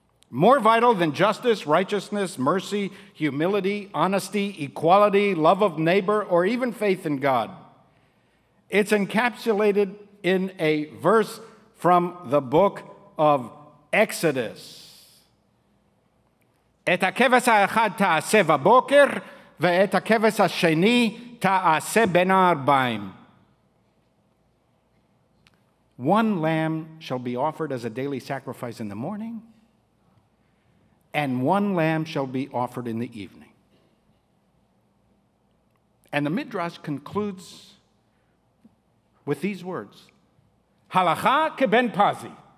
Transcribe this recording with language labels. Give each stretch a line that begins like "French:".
English: More vital than justice, righteousness, mercy, humility, honesty, equality, love of neighbor, or even faith in God. It's encapsulated in a verse from the book of Exodus.
Hebrew: את הכבש האחד תעשה בבוקר, ואת הכבש השני תעשה בין הערביים.
English: One lamb shall be offered as a daily sacrifice in the morning, and one lamb shall be offered in the evening. And the Midrash concludes with these words, Halacha ke ben Pazi.